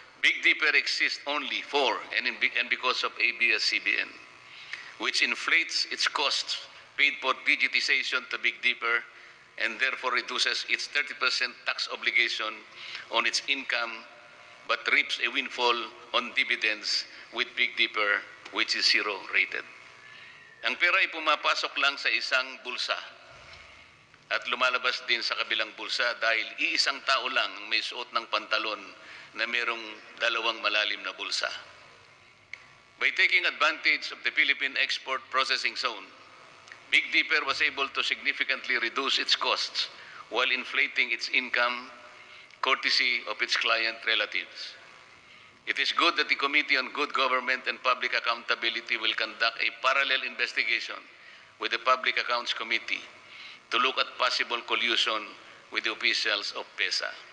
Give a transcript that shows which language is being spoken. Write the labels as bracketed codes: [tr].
[en] Big Dipper exists only for and because of ABS-CBN, which inflates its costs paid for digitization to Big Dipper and therefore reduces its 30% tax obligation on its income but reaps a windfall on dividends with Big Dipper, which is zero rated. [tl] Ang pera ay pumapasok lang sa isang bulsa at lumalabas din sa kabilang bulsa dahil iisang tao lang ang may suot ng pantalon na merong dalawang malalim na bulsa. [en] By taking advantage of the Philippine Export Processing Zone, Big Dipper was able to significantly reduce its costs while inflating its income courtesy of its client relatives. It is good that the Committee on Good Government and Public Accountability will conduct a parallel investigation with the Public Accounts Committee to look at possible collusion with the officials of PESA.